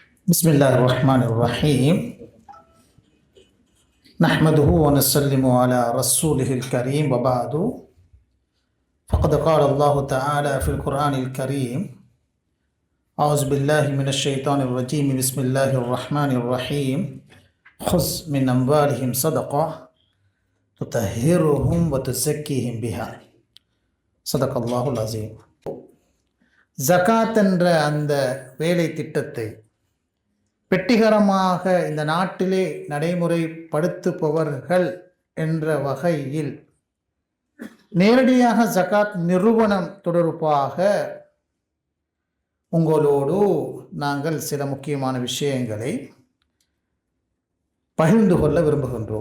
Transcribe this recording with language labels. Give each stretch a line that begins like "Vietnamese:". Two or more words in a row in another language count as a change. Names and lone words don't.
Arabic: بسم الله الرحمن الرحيم نحمده ونسلم على رسوله الكريم وبعد فقد قال الله تعالى في القرآن الكريم أعوذ بالله من الشيطان الرجيم بسم الله الرحمن الرحيم خذ من أموالهم صدقة تطهرهم وتزكيهم بها صدق الله العظيم.
Tamil: ஜகாத் என்ற அந்த வேலை திட்டத்தை வெற்றிகரமாக இந்த நாட்டிலே நடைமுறைப்படுத்துபவர்கள் என்ற வகையில் நேரடியாக ஜகாத் நிறுவனம் தொடர்பாக உங்களோடு நாங்கள் சில முக்கியமான விஷயங்களை பகிர்ந்து கொள்ள விரும்புகின்றோம்.